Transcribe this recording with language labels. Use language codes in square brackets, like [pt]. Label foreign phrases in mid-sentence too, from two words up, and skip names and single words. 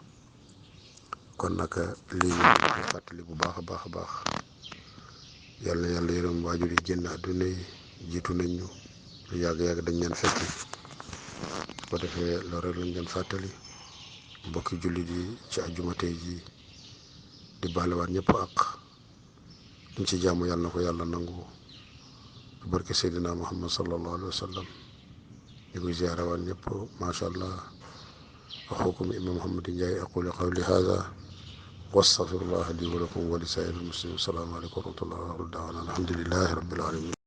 [wo] kon nag lii ñu fàttali bu baax a baax yàlla yërëm waajur yi génn àdduna yi jiitu nañ ñu lu yàgg dañ leen fekk bu ko defee loolu rek lañ leen fàttali mbokki jullit yi ci àjjuma tey ji di baalewaat ñëpp ak liñ ci jàmm yàlla na ko yàlla nangu barke Seydina Muhammad [ar] صلى الله عليه وسلم [wo] ñu koy ziyaarawaat ñëpp [ar] ما شاء الله. أخوكم إمام محمد جاي أقول قولي هذا واستغفر الله لي ولكم ولسائر المسلمين. السلام عليكم ورحمة الله وبركاته. الحمد لله رب العالمين.